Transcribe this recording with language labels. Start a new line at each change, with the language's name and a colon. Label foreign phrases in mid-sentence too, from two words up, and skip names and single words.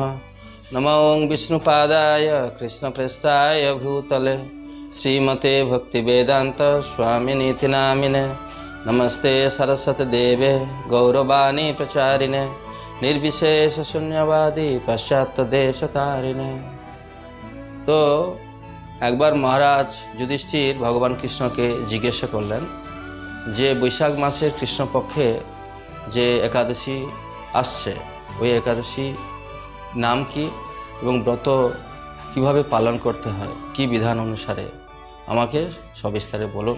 Sanskrit: नमो ओं विष्णुपादाय कृष्णप्रेष्ठाय भूतले श्रीमते भक्तिवेदान्त स्वामिनीति नामिने। नमस्ते सरस्वतीदेवे गौरवाणी प्रचारिणे निर्विशेषशून्यवादी पाश्चात्यदेशतारिणे।
Bangla: तो একবার মহারাজ যুধিষ্ঠির ভগবান কৃষ্ণকে জিজ্ঞাসা করলেন যে বৈশাখ মাসের কৃষ্ণপক্ষে যে একাদশী আসছে ওই একাদশী নাম কি এবং ব্রত কিভাবে পালন করতে হয়, কি বিধান অনুসারে আমাকে সবিস্তারে বলুন।